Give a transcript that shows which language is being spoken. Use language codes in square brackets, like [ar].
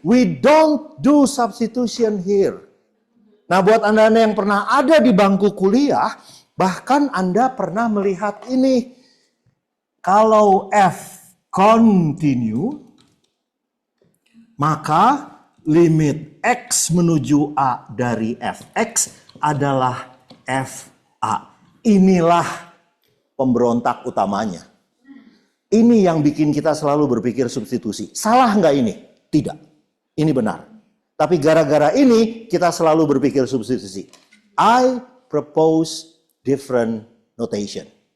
[en] We don't do substitution here. [id] Nah, buat Anda-Anda yang pernah ada di bangku kuliah, bahkan Anda pernah melihat ini. Kalau F continue, Maka limit X menuju A dari Fx adalah Fa. Inilah pemberontak utamanya. Ini yang bikin kita selalu berpikir substitusi. Salah nggak ini? Tidak. Ini benar. Tapi gara-gara ini kita selalu berpikir substitusi. [en] I propose different notation.